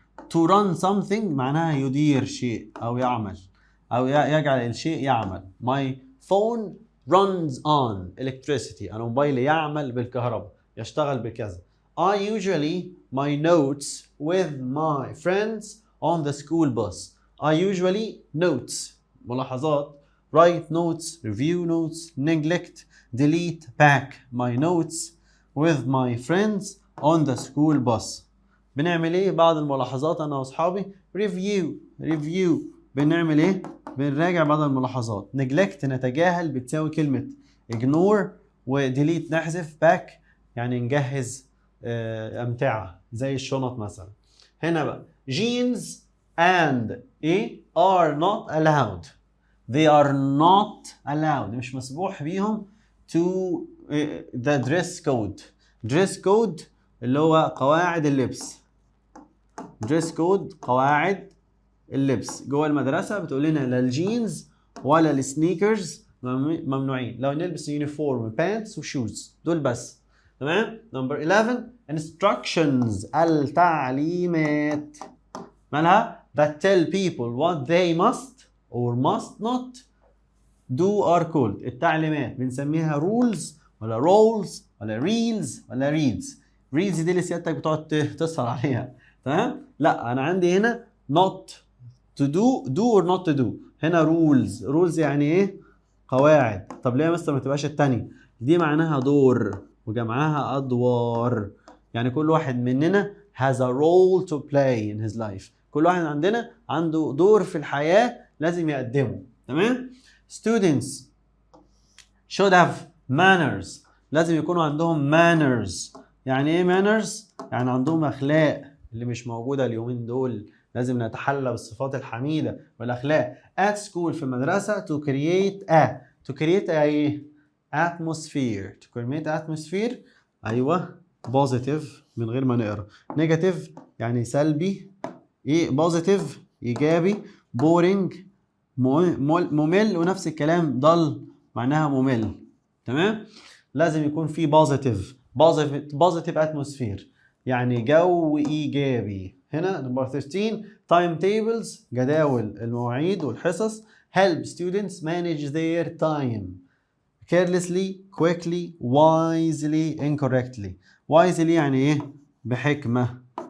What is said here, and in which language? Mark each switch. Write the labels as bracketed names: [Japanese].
[Arabic] to run something معناها يدير شيء او يعمل او يجعل الشيء يعمل. [English] my phone runs on electricity، [Arabic] انا موبايلي يعمل بالكهرباء، يشتغل بكذا. [English] I usually my notes with my friends on the school bus. I usually notes ملاحظات write notes, review notes, neglect, delete, pack my notes with my friends on the school bus. [Arabic] بنعمل ايه؟ بعض الملاحظات انا واصحابي. review بنعمل ايه؟ بنراجع بعض الملاحظات. neglect نتجاهل بتساوي كلمة ignore، و delete نحذف، pack يعني نجهز أمتعة زي الشنط مثلا. هنا بقى [English] jeans and ايه are not allowed. They are not allowed [Arabic] مش مسموح بيهم [English] to the dress code. [Arabic] dress code اللي هو قواعد اللبس. dress code قواعد اللبس جوه المدرسة بتقول لنا لا الجينز ولا السنيكرز ممنوعين، لو نلبس يونيفورم بانتس وشوز دول بس. تمام. [English] number 11 instructions [Arabic] التعليمات مالها [English] that tell people what they must or must not do are called. [Arabic] التعليمات بنسميها rules ولا roles ولا reels ولا reads. reads دي اللي سيادتك بتقعد تسهر عليها. تمام. لا انا عندي هنا [English] not to do or not to do. [Arabic] هنا rules يعني ايه؟ قواعد. طب ليه مثلا ما تبقاش التانية؟ دي معناها دور وجمعها ادوار، يعني كل واحد مننا [English] has a role to play in his life. [Arabic] كل واحد عندنا عنده دور في الحياة لازم يقدمه. تمام. [English] students should have manners. [Arabic] لازم يكونوا عندهم manners. يعني ايه manners؟ يعني عندهم اخلاق اللي مش موجودة اليومين دول. لازم نتحلى بالصفات الحميدة والأخلاق. [English] at school في المدرسة to create ايه؟ atmosphere. to create atmosphere أيوة. [Arabic] positive من غير ما نقرأ. negative يعني سلبي. ايه positive إيجابي. boring ممل، ونفس الكلام dull معناها ممل. تمام. لازم يكون في positive atmosphere يعني جو إيجابي. [English] هنا number 13 time tables [Arabic] جداول المواعيد والحصص [English] help students manage their time carelessly, quickly, wisely, incorrectly. [Arabic] wisely يعني ايه؟ بحكمة.